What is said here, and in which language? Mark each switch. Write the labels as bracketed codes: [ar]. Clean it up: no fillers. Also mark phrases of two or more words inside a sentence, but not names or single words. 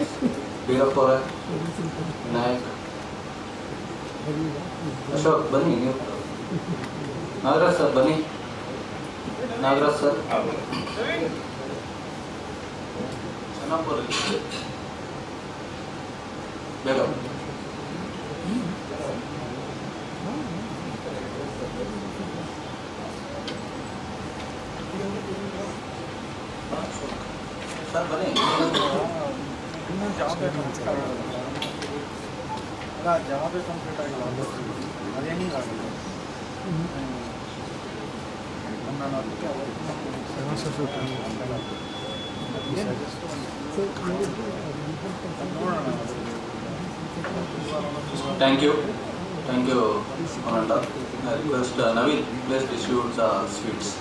[en] Veerapura, Nayak, Ashok, Bani, Nagaraj sir, Bani, Nagaraj sir, Chanapur, Begum. Sir, Bani. [hi] जहाँ पे कंप्लीट आएगा अरे नहीं लागेगा [en] Thank you, Ananda. I request Naveen, please distribute the sweets.